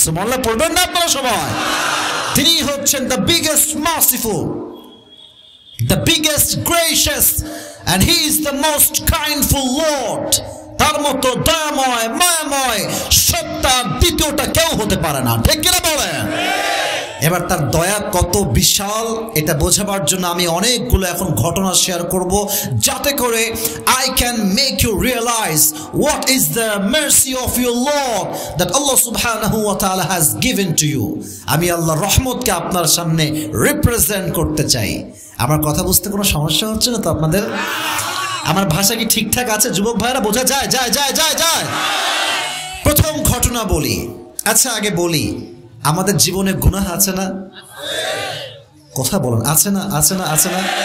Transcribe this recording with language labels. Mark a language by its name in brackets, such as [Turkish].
[Bangla] সুবহানাল্লাহ পড়বেন না আপনারা সবাই? তিনি হচ্ছেন [English] the biggest merciful, the biggest gracious, and he is the most kindful Lord. [Bangla] তার মতো দয়াময়, মায়াময় সত্তা দ্বিতীয়টা কেউ হতে পারে না। ঠিক কিনা বলেন? এবার তার দয়া কত বিশাল এটা বোঝাবার জন্য আমি অনেকগুলো এখন ঘটনা শেয়ার করব, যাতে করে [English] I can make you realize what is the mercy of your Lord that Allah subhanahu wa ta'ala has given to you. [Bangla] আমি আল্লাহর রহমতকে আপনার সামনে রিপ্রেজেন্ট করতে চাই। আমার কথা বুঝতে কোনো সমস্যা হচ্ছে না তো আপনাদের? আমার ভাষা কি ঠিকঠাক আছে যুবক ভাইরা? বোঝা যায়? যায় যায় যায় যায় প্রথম ঘটনা বলি। আচ্ছা, আগে বলি, আমাদের জীবনে গুনাহ আছে না? কথা বলেন, আছে না? আছে না? আছে না?